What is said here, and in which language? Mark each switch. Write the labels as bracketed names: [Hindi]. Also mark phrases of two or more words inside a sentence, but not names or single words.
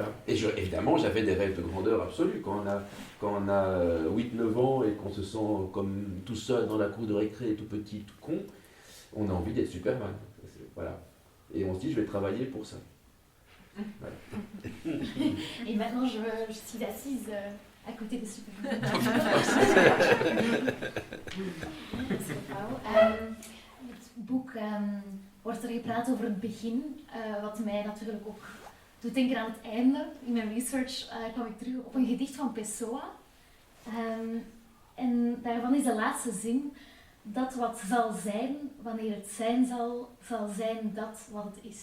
[French] Et évidemment, j'avais des rêves de grandeur absolue. Quand on a 8-9 ans et qu'on se sent comme tout seul dans la cour de récré, tout petit, tout con, on a envie d'être Superman. Voilà. Et on se dit, je vais travailler pour ça. Voilà. Et maintenant, je suis assise à côté de Superman. [Dutch] Het boek wordt er gepraat over het begin, wat mij natuurlijk ook doet denken aan het einde. In mijn research kwam ik terug op een gedicht van Pessoa. En daarvan is de laatste zin: dat wat zal zijn, wanneer het zijn zal zijn dat wat het is.